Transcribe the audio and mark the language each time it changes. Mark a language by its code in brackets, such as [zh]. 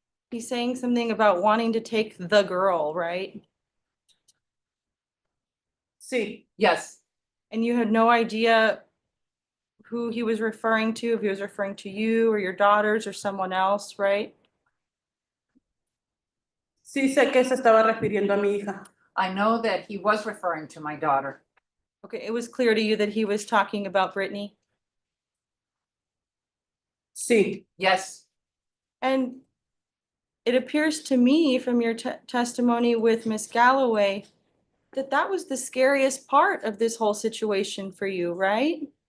[en] He's saying something about wanting to take the girl, right? [es] sí, [en] yes, And you had no idea who he was referring to, if he was referring to you or your daughters or someone else, right? [es] sí sé que se estaba refiriendo a mi hija. [en] I know that he was referring to my daughter. Okay, it was clear to you that he was talking about Britney. [es] Sí, [en] Yes. And it appears to me from your testimony with Miss Galloway that that was the scariest part of this whole situation for you, right?